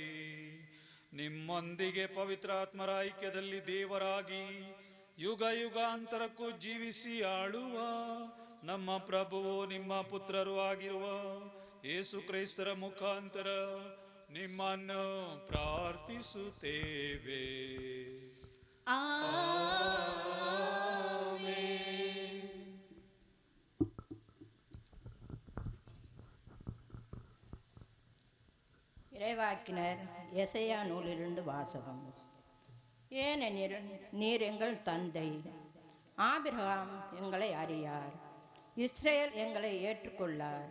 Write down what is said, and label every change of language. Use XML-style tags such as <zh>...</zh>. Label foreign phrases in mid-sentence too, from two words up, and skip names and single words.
<kn>ನಿಮ್ಮೊಂದಿಗೆ ಪವಿತ್ರಾತ್ಮರ ಐಕ್ಯದಲ್ಲಿ ದೇವರಾಗಿ ಯುಗ ಯುಗಾಂತರಕ್ಕೂ ಜೀವಿಸಿ ಆಳುವ ನಮ್ಮ ಪ್ರಭುವು ನಿಮ್ಮ ಪುತ್ರರು ಆಗಿರುವ ಯೇಸು ಕ್ರೈಸ್ತರ ಮುಖಾಂತರ ನಿಮ್ಮನ್ನು ಪ್ರಾರ್ಥಿಸುತ್ತೇವೆ.</kn> <ta>இறைவாக்கினர் எசையா நூலிலிருந்து வாசகம். ஏனெனில் நீர் எங்கள் தந்தை, ஆபிரகாம் எங்களை அறியார், இஸ்ரேல் எங்களை ஏற்றுக்கொள்ளார்.</ta>